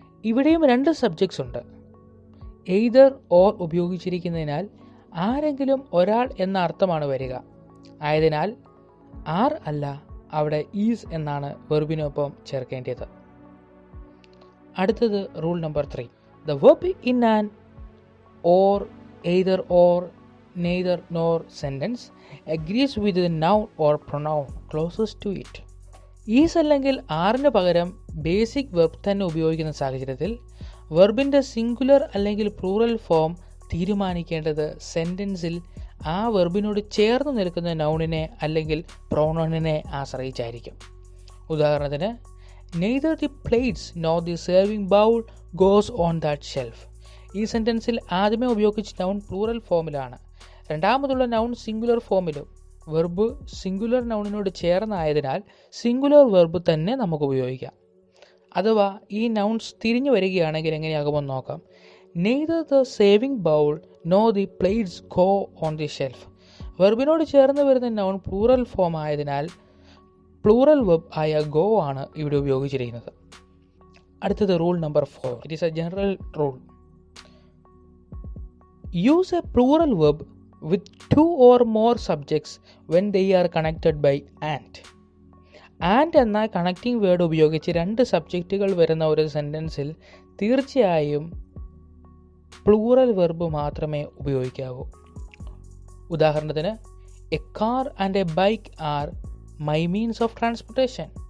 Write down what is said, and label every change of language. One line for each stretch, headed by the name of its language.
Malayalam: ഇവിടെയും 2 സബ്ജക്ട്സ് ഉണ്ട്. Either or ഉപയോഗിച്ചിരിക്കുന്നതിനാൽ ആരെങ്കിലും ഒരാൾ എന്ന അർത്ഥമാണ് വരിക. ആയതിനാൽ ആർ അല്ല അവിടെ ഈസ് എന്നാണ് വെർബിനൊപ്പം ചേർക്കേണ്ടത്. അടുത്തത്
English: Rule number 3. The verb in an or, either or, neither nor sentence agrees with the noun or pronoun closest to it.
Malayalam: Is അല്ലെങ്കിൽ ആറിന് പകരം ബേസിക് വെർബ് തന്നെ ഉപയോഗിക്കുന്ന സാഹചര്യത്തിൽ വെർബിൻ്റെ സിംഗുലർ അല്ലെങ്കിൽ പ്ലൂറൽ ഫോം തീരുമാനിക്കേണ്ടത് സെൻറ്റൻസിൽ ആ വെർബിനോട് ചേർന്ന് നിൽക്കുന്ന നൗണിനെ അല്ലെങ്കിൽ പ്രൊനൗണിനെ ആശ്രയിച്ചായിരിക്കും. ഉദാഹരണത്തിന്,
English: Neither the plates nor the serving bowl goes on that shelf.
Malayalam: ഈ സെൻറ്റൻസിൽ ആദ്യമേ ഉപയോഗിച്ച നൗൺ പ്ലൂറൽ ഫോമിലാണ്, രണ്ടാമതുള്ള noun singular ഫോമിലും. Verb singular നൗണിനോട് ചേർന്നായതിനാൽ singular verb തന്നെ നമുക്ക് ഉപയോഗിക്കാം. അഥവാ ഈ നൗൺസ് തിരിഞ്ഞു വരികയാണെങ്കിൽ എങ്ങനെയാകുമെന്ന് നോക്കാം.
English: Neither the serving bowl nor the plates go on the shelf.
Malayalam: വെർബിനോട് ചേർന്ന് വരുന്ന നൗൺ പ്ലൂറൽ ഫോം ആയതിനാൽ പ്ലൂറൽ വെർബ് ആയ ഗോ ആണ് ഇവിടെ ഉപയോഗിച്ചിരിക്കുന്നത്. അടുത്തത്
English: Rule number 4. It is a general rule. Use a plural verb with 2 or more subjects when they are connected by and.
Malayalam: and എന്ന connecting word ഉപയോഗിച്ച് 2 സബ്ജക്റ്റുകൾ വരുന്ന ഒരു സെൻറ്റൻസിൽ തീർച്ചയായും പ്ലൂറൽ വെർബ് മാത്രമേ ഉപയോഗിക്കാവൂ. ഉദാഹരണത്തിന്,
English: A car and a bike are my means of transportation.